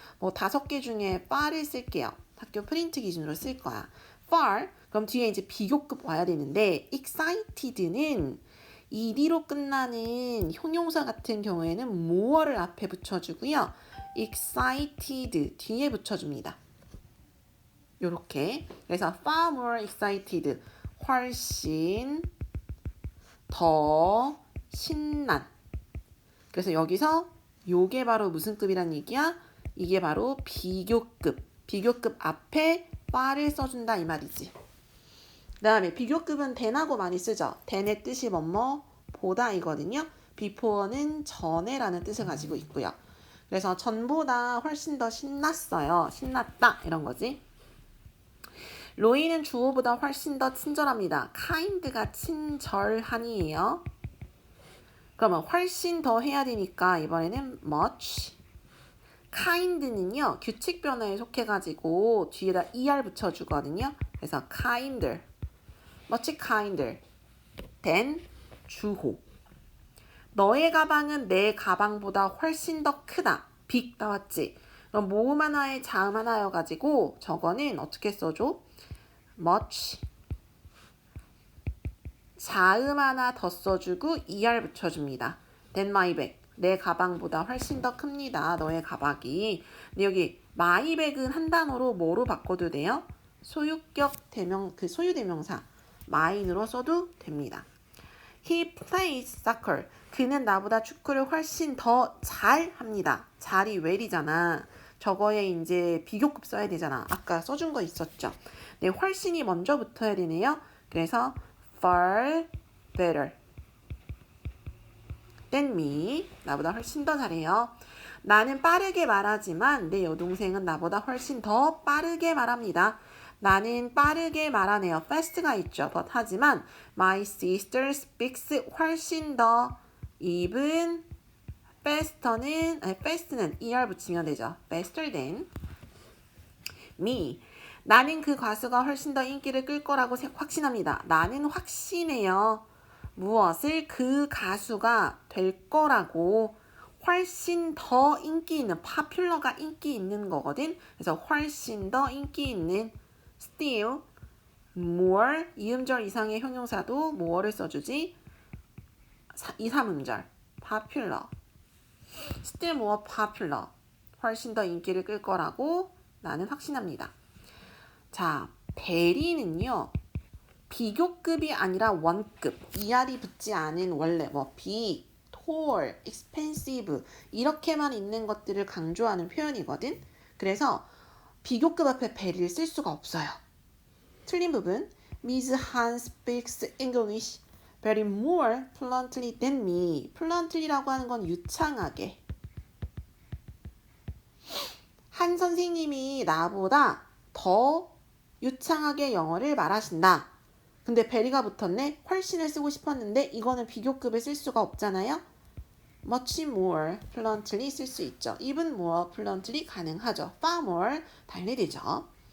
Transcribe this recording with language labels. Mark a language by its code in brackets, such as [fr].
[ko] 뭐 5개 중에 far를 쓸게요. 학교 프린트 기준으로 쓸 거야. [en] far. [ko] 그럼 뒤에 이제 비교급 와야 되는데 excited는 ed로 끝나는 형용사 같은 경우에는 more를 앞에 붙여주고요. excited 뒤에 붙여줍니다. 요렇게. 그래서 [en] far more excited. [ko] 훨씬 더 신난. 그래서 여기서 요게 바로 무슨 급이란 얘기야? 이게 바로 비교급. 비교급 앞에 far를 써준다 이 말이지. 그 다음에 비교급은 than하고 많이 쓰죠. than의 뜻이 뭐뭐 보다 이거든요. before는 전에라는 뜻을 가지고 있고요. 그래서 전보다 훨씬 더 신났어요. 신났다 이런 거지. 로이는 주어보다 훨씬 더 친절합니다. kind가 친절한이에요. 그러면 훨씬 더 해야 되니까 이번에는 much. kind는요. 규칙 변화에 속해가지고 뒤에다 er 붙여주거든요. 그래서 kinder. [en] much kinder than 주호. [ko] 너의 가방은 내 가방보다 훨씬 더 크다. big 나왔지. 그럼 모음 하나에 자음 하나여가지고 저거는 어떻게 써줘? [en] much. [ko] 자음 하나 더 써주고 er 붙여줍니다. [en] than my bag. [ko] 내 가방보다 훨씬 더 큽니다. 너의 가방이. 근데 여기 my bag은 한 단어로 뭐로 바꿔도 돼요? 소유격 대명, 그 소유 대명사 my로 써도 됩니다. [en] He plays soccer. [ko] 그는 나보다 축구를 훨씬 더 잘합니다. 잘이 well이잖아. 저거에 이제 비교급 써야 되잖아. 아까 써준 거 있었죠. 네, 훨씬이 먼저 붙어야 되네요. 그래서 [en] far better than me. [ko] 나보다 훨씬 더 잘해요. 나는 빠르게 말하지만 내 여동생은 나보다 훨씬 더 빠르게 말합니다. 나는 빠르게 말하네요. fast가 있죠. but 하지만 [en] my sister speaks [ko] 훨씬 더 even fast는 er 붙이면 되죠. [en] faster than me. [ko] 나는 그 가수가 훨씬 더 인기를 끌 거라고 확신합니다. 나는 확신해요. 무엇을? 그 가수가 될 거라고. 훨씬 더 인기 있는, popular가 인기 있는 거거든. 그래서 훨씬 더 인기 있는 still, more, 이음절 이상의 형용사도 more를 써주지. 2, 3음절 popular, [en] still more popular, [ko] 훨씬 더 인기를 끌 거라고 나는 확신합니다. 자, 대리는요. 비교급이 아니라 원급, ER이 붙지 않은 원래 뭐 big, tall, expensive 이렇게만 있는 것들을 강조하는 표현이거든. 그래서 비교급 앞에 베리를 쓸 수가 없어요. 틀린 부분. [en] Miss Han speaks English very more fluently than me. [ko] fluently라고 하는 건 유창하게. 한 선생님이 나보다 더 유창하게 영어를 말하신다. 근데 베리가 붙었네. 훨씬을 쓰고 싶었는데 이거는 비교급을 쓸 수가 없잖아요. [en] much more fluently [ko] 쓸 수 있죠. [en] even more fluently [ko] 가능하죠. [en] far more [ko] 달리되죠.